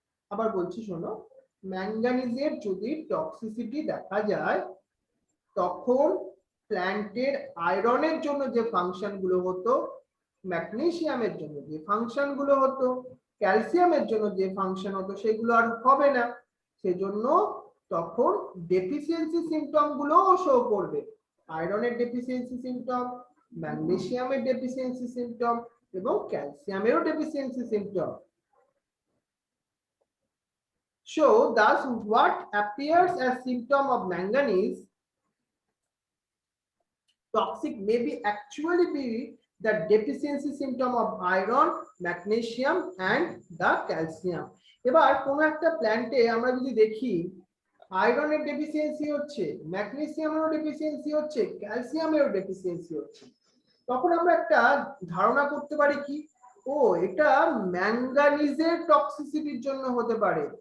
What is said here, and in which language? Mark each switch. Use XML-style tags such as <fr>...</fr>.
<bn>আবার বলছি শোনো, ম্যাঙ্গানিজের যদি টক্সিসিটি দেখা যায়, তখন প্ল্যান্টের আয়রনের জন্য যে ফাংশন গুলো হতো, ম্যাগনেসিয়ামের জন্য যে ফাংশন গুলো হতো, ক্যালসিয়ামের জন্য যে ফাংশন হতো, সেগুলো আর হবে না। সেজন্য তখন ডেফিসিয়েন্সি সিম্পটম গুলো শো করবে। আয়রনের ডেফিসিয়েন্সি সিম্পটম, ম্যাগনেসিয়ামের ডেফিসিয়েন্সি সিম্পটম এবং ক্যালসিয়ামেরও deficiency symptom.</bn> <en>So thus what appears as symptom of manganese toxic may be actually be the deficiency symptom of iron, magnesium and the calcium.</en> <bn>এবার কোন একটা প্ল্যান্টে আমরা যদি দেখি আয়রনের ডেফিসিয়েন্সি হচ্ছে, ম্যাগনেসিয়ামেরও ডেফিসিয়েন্সি হচ্ছে, ক্যালসিয়ামেরও ডেফিসিয়েন্সি হচ্ছে, তখন আমরা একটা ধারণা করতে পারি কি, ও এটা ম্যাঙ্গানিজের টক্সিসিটির জন্য হতে পারে।</bn>